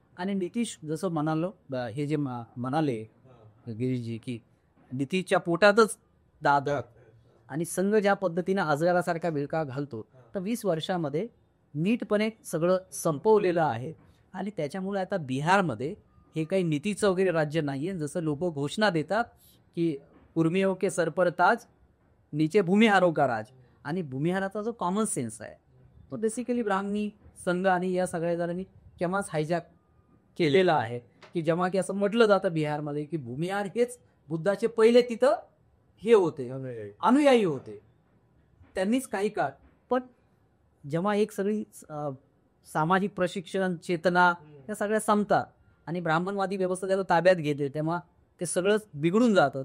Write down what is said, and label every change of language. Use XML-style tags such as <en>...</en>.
<mr>आणि नितीश जसं हे जे म्हणाले गिरीजी की नितीशच्या पोटातच दादा आणि संघ ज्या पद्धतीनं अजगरासारखा विळखा घालतो तर 20 वर्षामध्ये नीटपणे सगळं संपवलेलं आहे. आणि त्याच्यामुळे आता बिहारमध्ये हे काही नीतीचं वगैरे राज्य नाही आहे. जसं लोक घोषणा देतात की</mr> <hi>उर्मियों के सर पर ताज, नीचे भूमिहारों का राज.</hi> <mr>आणि भूमिहाराचा जो कॉमन सेन्स आहे तो बेसिकली ब्राह्मणी संघ आणि या सगळ्या जणांनी केव्हाच हायजॅक केलेला आहे की जेव्हा की असं म्हटलं जातं बिहारमध्ये की भूमिहार हेच बुद्धाचे पहिले तिथं हे होते, अनुयायी होते. त्यांनीच काही काळ, पण जेव्हा एक सगळी सामाजिक प्रशिक्षण चेतना या सगळ्या संपतात आणि ब्राह्मणवादी व्यवस्था त्याला ताब्यात घेते तेव्हा ते सगळं बिघडून जातं.</mr>